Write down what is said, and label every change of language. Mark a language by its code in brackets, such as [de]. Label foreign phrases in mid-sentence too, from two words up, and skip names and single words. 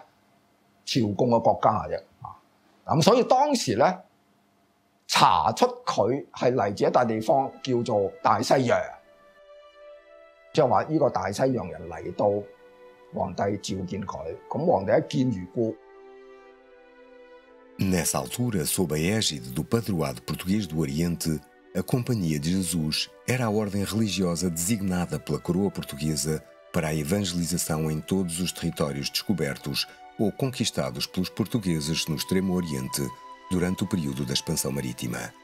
[yue] 朝貢嘅國家嘅啫。咁所以當時咧查出佢係嚟自一笪地方叫做大西洋，即係話呢個大西洋人嚟到皇帝召見佢，咁皇帝一見如故。 [pt] Nessa altura, sob a égide do Padroado Português do Oriente, a Companhia de Jesus era a ordem religiosa designada pela coroa portuguesa para a evangelização em todos os territórios descobertos ou conquistados pelos portugueses no Extremo Oriente durante o período da expansão marítima.